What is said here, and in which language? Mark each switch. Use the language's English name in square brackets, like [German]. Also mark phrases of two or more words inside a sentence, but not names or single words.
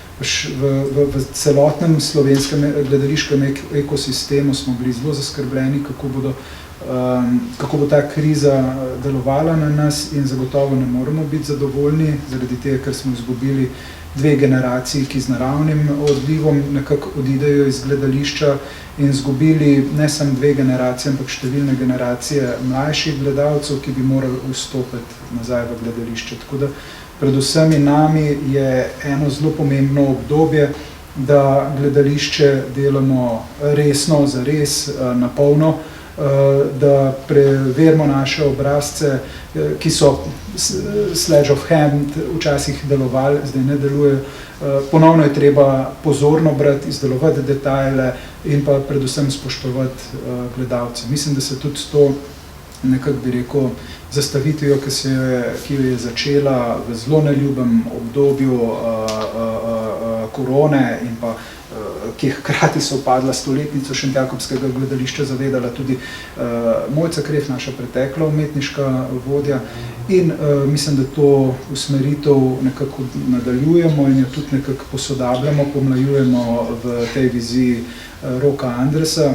[Slovenian] V celotnem slovenskem gledališkem ekosistemu smo bili zelo zaskrbljeni, kako bo ta kriza delovala na nas in zagotovo ne moremo biti zadovoljni, zaradi tega, ker smo izgubili 2 generaciji, ki z naravnim odlivom nekako odidejo iz gledališča in izgubili ne samo 2 generacije, ampak številne generacije mlajših gledalcev, ki bi morali vstopiti nazaj v gledališče. Tako da pred vsemi nami je eno zelo pomembno obdobje, da gledališče delamo resno, zares, na polno, da preverimo naše obrazce, ki so [English] sledge of hand [Slovenian] včasih delovali, zdaj ne delujejo. Ponovno je treba pozorno brati, izdelovati detajle in pa predvsem spoštovati gledalce. Mislim, da se tudi s to nekako bi rekel zastavitvijo, ki jo je začela v zelo neljubem obdobju korone in pa ki je hkrati sovpadla stoletnico Šentjakobskega gledališča, zavedala tudi Mojca Kref, naša pretekla umetniška vodja, in mislim, da to usmeritev nekako nadaljujemo in jo tudi nekako posodabljamo, pomlajujemo v tej viziji Roka Andresa.